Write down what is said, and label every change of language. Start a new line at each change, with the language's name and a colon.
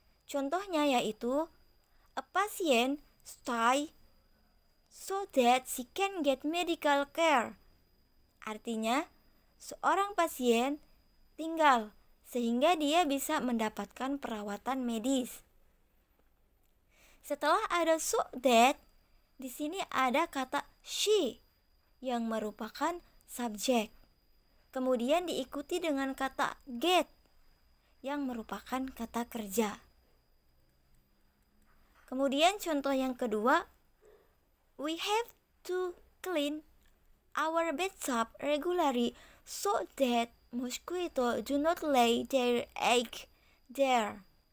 Indonesian: Contohnya yaitu
English: a patient stay so that she can get medical care.
Indonesian: Artinya, seorang pasien tinggal sehingga dia bisa mendapatkan perawatan medis. Setelah ada so that, di sini ada kata she yang merupakan subjek. Kemudian diikuti dengan kata get yang merupakan kata kerja. Kemudian contoh yang kedua,
English: we have to clean our bathtub regularly so that mosquito do not lay their egg there.